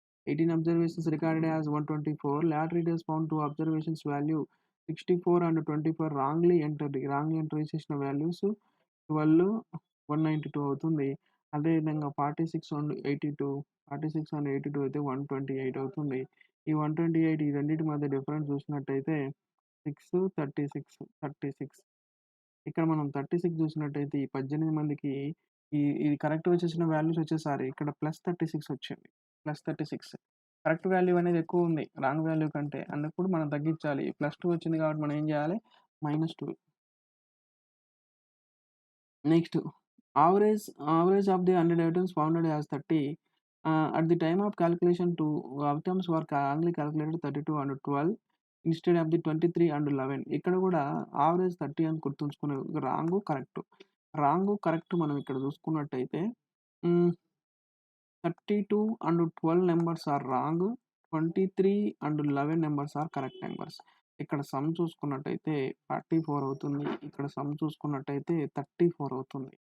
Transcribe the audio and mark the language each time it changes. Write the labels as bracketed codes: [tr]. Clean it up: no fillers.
[en] 18 observations recorded as 124. Lab readers found 2 observations value 64 and 24 wrongly entered. Wrongly enter [te] చేసిన values 12, 192 అవుతుంది. అదేవిధంగా 46 and 82 అయితే 128 అవుతుంది. ఈ 128 ఈ రెండిటి మధ్య డిఫరెన్స్ చూసినట్టయితే 6, 36. ఇక్కడ మనం 36 చూసినట్టయితే ఈ 18 మందికి ఇది కరెక్ట్ వచ్చేసిన వాల్యూస్ వచ్చేసరి ఇక్కడ +36 వచ్చింది. +36 కరెక్ట్ వాల్యూ అనేది ఎక్కువ ఉంది రాంగ్ వాల్యూ కంటే. అన్నప్పుడు మనం తగ్గించాలి. +2 వచ్చింది కాబట్టి మనం ఏం చేయాలి? -2. [en] Next average of the 100 items found as 30. At the time of calculation, 2 items were wrongly calculated 32 and 12 instead of the 23 and 11. [te] ఇక్కడ కూడా యావరేజ్ 30 అని గుర్తుంచుకునే రాంగ్ కరెక్ట్ మనం ఇక్కడ చూసుకున్నట్టయితే 32 and 12 numbers are wrong, 23 and 11 numbers are correct numbers. ఇక్కడ some చూసుకున్నట్టయితే 44 అవుతుంది. ఇక్కడ సమ్ చూసుకున్నట్టయితే 34 అవుతుంది.